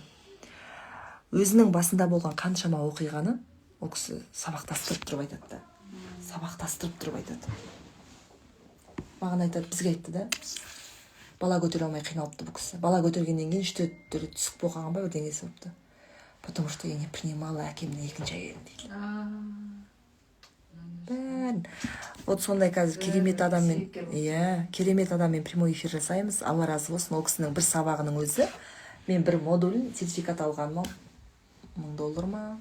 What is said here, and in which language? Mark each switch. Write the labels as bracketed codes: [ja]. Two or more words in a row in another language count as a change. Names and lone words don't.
[kk] Өзінің басында болған қаншама оқиғаны ол кісі сабақтастырып тұрып айтады. Маған айтады, бізге айтты да. Бала көтере алмай қиналыпты бұл кісі. Бала көтергеннен кейін 3-4 түсік болған ба бірдеңесі болыпты. [ru] Потому что я не принимала [kk] әкемнің екінші әйелін дейді. Бәрін. Вот сондай қазір керемет адаммен [ru] прямой эфир [kk] жасаймыз. Алла разы болсын. Ол кісінің бір сабағының өзі. Мен бір модулін сертификат алғаныма $1000 ма?